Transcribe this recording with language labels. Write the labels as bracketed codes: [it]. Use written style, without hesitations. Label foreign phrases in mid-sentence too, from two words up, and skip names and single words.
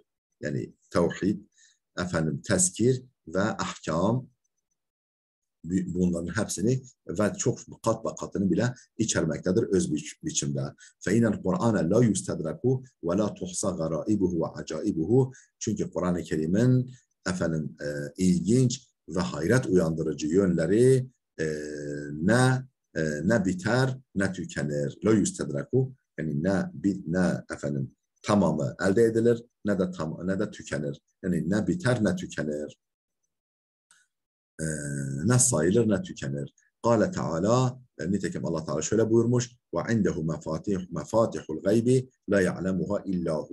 [tr] Yani tevhid, tezkir ve ahkam bunların hepsini ve çok kat ve katını bile içermektedir öz biçimde. [ar] فَاِنَ الْقُرْآنَ لَا يُسْتَدْرَكُ وَلَا تُحْصَى غَرَائِبُهُ وَعَجَائِبُهُ [tr] çünkü Kur'an-ı Kerim'in ilginç ve hayret uyandırıcı yönleri ne biter ne tükenir. [ar] لَا يُسْتَدْرَكُ [tr] yani ne tamamı elde edilir ne de tükenir. Yani ne biter ne tükenir. Ne sayılır ne tükenir. [ar] قال تعالى [tr] nitekim Allah Teala şöyle buyurmuş [ar] وعنده مفاتح الغيب لا يعلمها إلا هو.